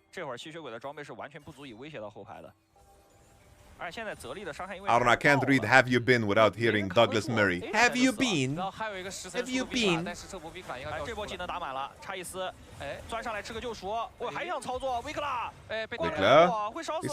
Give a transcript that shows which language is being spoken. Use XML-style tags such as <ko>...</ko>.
<zh>这会儿吸血鬼的装备是完全不足以威胁到后排的。而且现在泽利的伤害因为</zh> <en>I don't know, I can't read Have You Been without hearing Douglas Murray. Have you been?</en> <zh>然后还有一个10层</zh> <en>Have you been?</en> <zh>但是这波维克拉应该这波技能打满了，查伊斯，哎，钻上来吃个救赎，我还想操作维克拉，哎，被挂了，会烧死吗</zh>